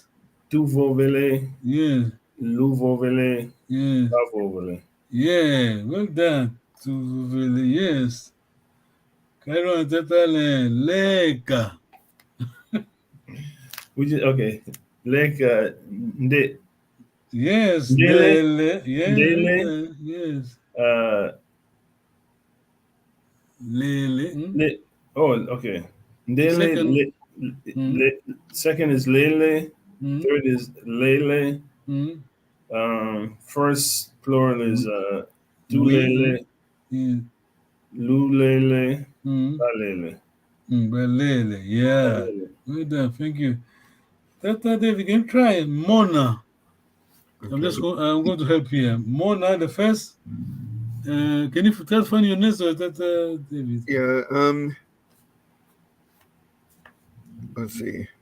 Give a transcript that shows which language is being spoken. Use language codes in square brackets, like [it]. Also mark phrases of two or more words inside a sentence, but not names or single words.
[kg] Tu Vovele. [en] Yeah. [kg] Lu Vovele. [en] Yeah. [kg] Ba Vovele. [en] Yeah. Well done. [kg] To Vovele, [en] yes. Cairo Tatalen, Leka. We just okay. Like Nde. Yes. Ndele. Ndele. Yes. Ndele. Yes. Lele. Oh, okay. Ndele. Second is Lele. Third is Lele. First plural is Tulele. [kg] Lu Lele. Balele. [en] Balele. Yeah. Well done. Thank you. Tata David, can you try Mona? Okay. I'm going to help you here. Mona, the first. Can you tell find your nasal, Tata David? Yeah. Let's see.